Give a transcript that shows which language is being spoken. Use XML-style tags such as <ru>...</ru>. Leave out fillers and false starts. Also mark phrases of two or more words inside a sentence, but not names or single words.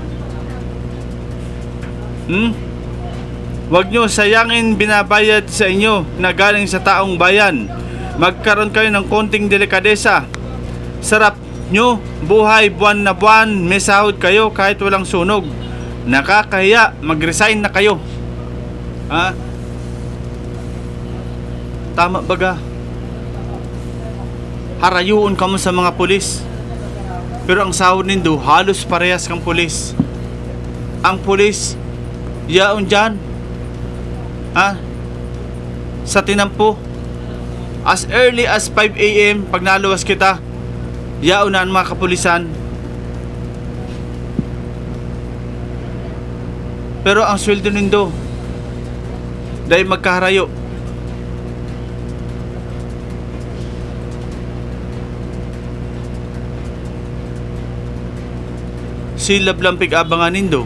<tl>Huwag nyo sayangin binabayad sa inyo na galing sa taong bayan. Magkaroon kayo ng konting delikadesa. Sarap nyo, buhay buwan na buwan, may sahod kayo kahit walang sunog. Nakakahiya, mag-resign na kayo. Ha?</tl> <bik>Tama baga? Harayuon ka mo sa mga pulis. Pero ang sahod nindo, halos parehas kang pulis. Ang pulis, yaon dyan. Ha? Sa tinampo.</bik> <en>As early as 5 a.m.</en> <bik>pag naluwas kita, Yaunan mga kapulisan. Pero ang sweldo nindo dahil magkaharayo. Silab lang pig-abangan nindo.</bik>